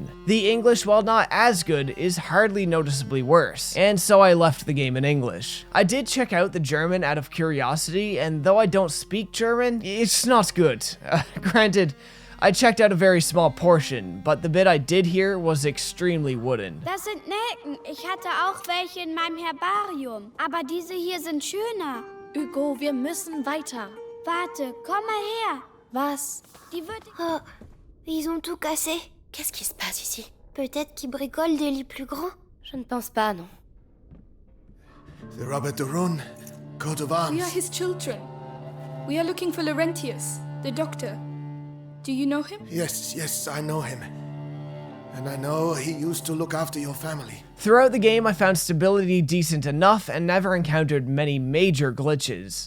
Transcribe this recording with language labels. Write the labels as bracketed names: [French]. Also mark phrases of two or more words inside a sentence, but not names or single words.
[English] The English, while not as good, is hardly noticeably worse, and so I left the game in English. I did check out the German out of curiosity, and though I don't speak German, it's not good. Granted, I checked out a very small portion, but the bit I did hear was extremely wooden. [German] Das sind Nelken. Ich hatte auch welche in meinem Herbarium. Aber diese hier sind schöner. Hugo, wir müssen weiter. Warte, komm mal her. Was? Die wird... [French] Oh, ils ont tout cassé. Qu'est-ce qui se passe ici? Peut-être qu'ils bricolent des lits plus grands. Je ne pense pas, non. [English] The Robert de Rune, coat of We are arms. his children. We are looking for Laurentius, the doctor. Do you know him? Yes, I know him. And I know he used to look after your family. Throughout the game, I found stability decent enough and never encountered many major glitches.